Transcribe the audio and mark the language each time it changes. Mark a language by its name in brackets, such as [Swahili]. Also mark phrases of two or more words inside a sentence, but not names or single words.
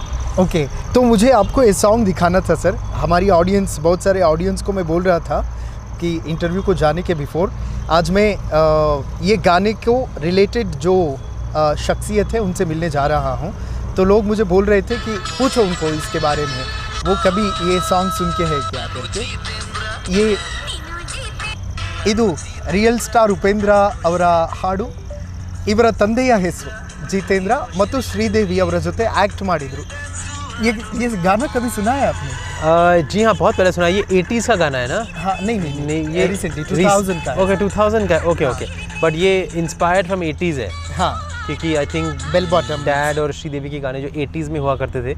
[Hindi] ओके, तो मुझे आपको ये सॉन्ग दिखाना था सर। हमारी ऑडियंस, बहुत सारे ऑडियंस को मैं बोल रहा था कि इंटरव्यू को जाने के बिफोर आज मैं ये गाने को रिलेटेड जो शख्सियत है उनसे मिलने जा रहा हूँ। तो लोग मुझे बोल रहे थे कि पूछो उनको इसके बारे में, वो कभी ये सॉन्ग सुन के है क्या करके। [Kannada] ये ಇದು [English] real star [Kannada] ಉಪೇಂದ್ರ ಅವರ ಹಾಡು, ಇವರ ತಂದೆಯ ಹೆಸರು ಜಿತೇಂದ್ರ ಮತ್ತು ಶ್ರೀದೇವಿ ಅವರ ಜೊತೆ ಆ್ಯಕ್ಟ್ ಮಾಡಿದರು। [Hindi] ये गाना कभी सुना है आपने? जी हाँ, बहुत पहले सुना है। ये 80s का गाना है ना? हाँ, नहीं, ये रिसेंटली 2000 का है। ओके, 2000 का, ओके। बट ये [English] inspired from [Hindi] 80s है। हाँ, क्योंकि [English] I think bell bottom [Hindi] डैड और श्रीदेवी के गाने जो 80s में हुआ करते थे,